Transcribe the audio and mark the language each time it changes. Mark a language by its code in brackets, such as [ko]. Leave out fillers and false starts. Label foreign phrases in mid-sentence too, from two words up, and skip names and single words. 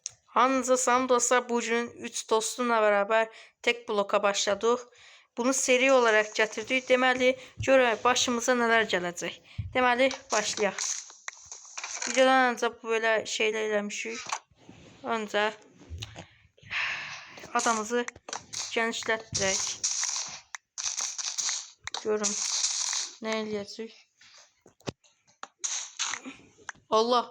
[tr] Hamınıza salam dostlar. Bugün 3 dostumla beraber tek bloka başladık. Bunu seri olarak getirdik. [az] Deməli, görək başımıza [tr] neler [az] gələcək. Deməli, başlayaq. [tr] Videodan önce böyle şeyler [az] eləmişik. [tr] Önce adamızı [az] genişlətdirək. [tr] Görün ne [az] eləyəcək. [tr] Allah.